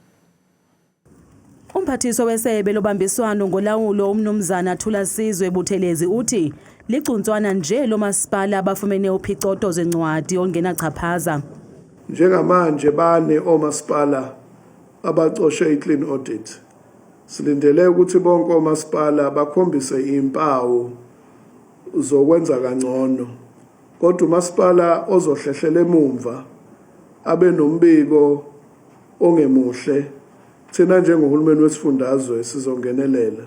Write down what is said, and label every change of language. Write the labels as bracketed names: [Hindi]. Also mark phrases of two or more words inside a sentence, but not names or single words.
[Xhosa] Umphathiswa wesebe lobambiswano ngolawulo umnumzana Thulasizwe Buthelezi uthi licuntswana nje lo masipala abafumene uphicoto zencwadi ongenachaphaza. Njengamanje bane omasipala abacoshe i- [English] clean audit. [Zulu] Silindele ukuthi bonke omasipala bakhombise impawu zokwenza kangcono. Kodwa umasipala ozohlehlela emumva abe nombiko ongemuhle thina njengohulumeni wesifundazwe sizongenelela.